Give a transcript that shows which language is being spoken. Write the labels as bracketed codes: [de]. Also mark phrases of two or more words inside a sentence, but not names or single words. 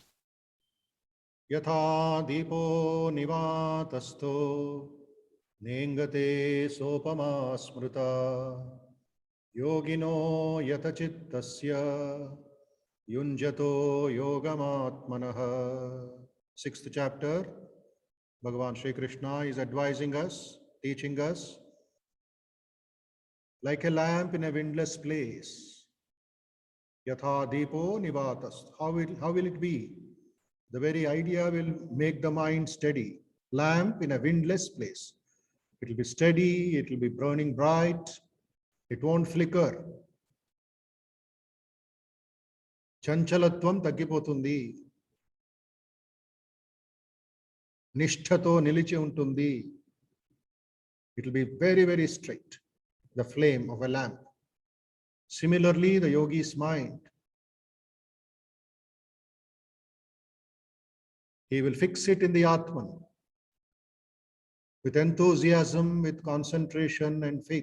[sa] यथा दीपो निवातस्थो नेङ्गते सोपमा स्मृता योगिनो यतचित्तस्य युञ्जतो योगमात्मनः. [en] Sixth chapter, Bhagavan Sri Krishna is advising us, teaching us, like a lamp in a windless place. [sa] यथा दीपो निवातस्. [en] How will it be? The very idea will make the mind steady. Lamp in a windless place. It will be steady, it will be burning bright, it won't flicker. [te] చంచలత్వం తగ్గిపోతుంది. నిష్ఠతో నిలిచి ఉంటుంది. [en] It will be very, very straight. The flame of a lamp. Similarly, the yogi's mind, he will fix it in the Atman with enthusiasm, with concentration and faith.